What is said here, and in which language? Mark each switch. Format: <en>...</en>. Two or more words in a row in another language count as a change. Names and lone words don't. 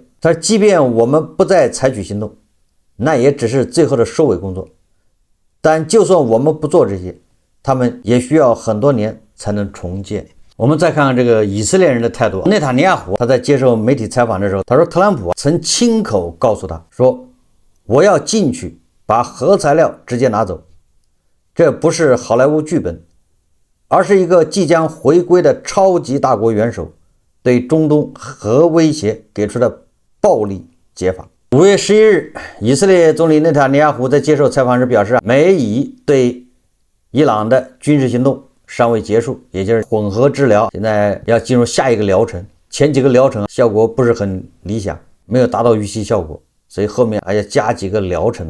<zh>他說即便我們不再採取行動，那也只是最後的收尾工作，但就算我們不做這些，他們也需要很多年才能重建。我們再看看這個以色列人的態度。內塔尼亞胡他在接受媒體採訪的時候，他說特朗普曾親口告訴他說，我要進去把核材料直接拿走，這不是好萊塢劇本，而是一個即將回歸的超級大國元首對中東核威脅給出的暴力解法。5月11日，以色列總理內塔尼亞胡在接受採訪時表示，美以對伊朗的軍事行動尚未結束，也就是混合治療現在要進入下一個療程，前幾個療程效果不是很理想，沒有達到預期效果，所以後面還要加幾個療程。</zh>